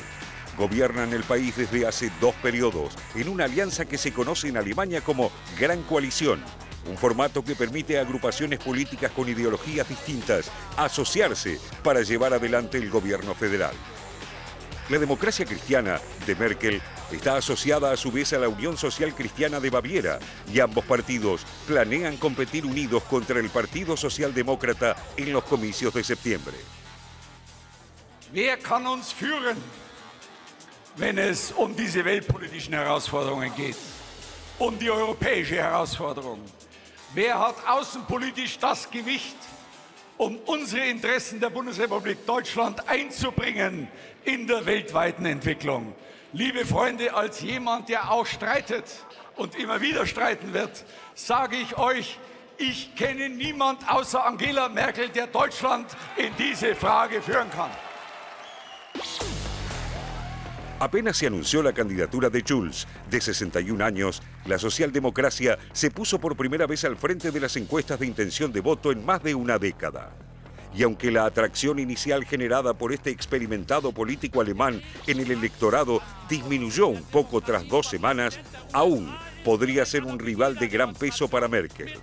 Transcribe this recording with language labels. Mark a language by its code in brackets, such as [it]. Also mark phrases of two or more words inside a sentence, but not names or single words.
[es] Gobiernan el país desde hace 2 periodos, en una alianza que se conoce en Alemania como Gran Coalición, un formato que permite a agrupaciones políticas con ideologías distintas asociarse para llevar adelante el gobierno federal. La democracia cristiana de Merkel está asociada a su vez a la Unión Social Cristiana de Baviera y ambos partidos planean competir unidos contra el Partido Socialdemócrata en los comicios de septiembre. [de] Wer kann uns führen, wenn es diese weltpolitischen Herausforderungen geht, die europäische Herausforderung? Wer hat außenpolitisch das Gewicht, unsere Interessen der Bundesrepublik Deutschland einzubringen in der weltweiten Entwicklung? Liebe Freunde, als jemand, der auch streitet und immer wieder streiten wird, sage ich euch, ich kenne niemand außer Angela Merkel, der Deutschland in diese Frage führen kann. [es] Apenas se anunció la candidatura de Schulz, de 61 años, la socialdemocracia se puso por primera vez al frente de las encuestas de intención de voto en más de una década. Y aunque la atracción inicial generada por este experimentado político alemán en el electorado disminuyó un poco tras 2 semanas, aún podría ser un rival de gran peso para Merkel.